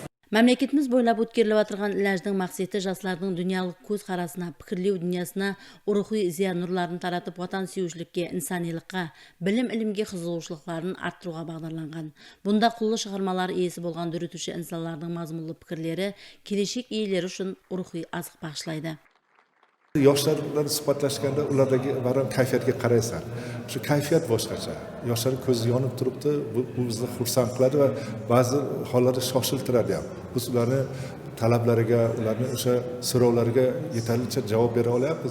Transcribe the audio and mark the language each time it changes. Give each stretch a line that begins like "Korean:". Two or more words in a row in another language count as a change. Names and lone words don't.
Kara-Kalpak: Мәмлекетіміз бойлап өткеріліп отырған іләждің мақсеті жастардың дүниялық көз қарасына, пікірлеу дүниясына рухи зия нұрларын таратып, ватан сүйушілікке, инсанилыққа, білім-ілімге қызығушылықтарын арттыруға бағдарланған. Бұнда құллы шығармалар иесі болған дүрітуші инсанлардың мазмұнлы пікірлері келешек иелері үшін рухи азық бағышлайды.
Uzbek: Yoshlar bilan suhbatlashganda ulardagi baron kayfiyatga qaraysan. Shu kayfiyat boshqacha. Yoshlar ko'zi yonib turibdi, bu bizni xursand qiladi va ba'zi hollarda shoshiltiradi ham. Biz ularni talablariga, ularni o'sha so'rovlariga yetarlicha javob bera olyapmiz.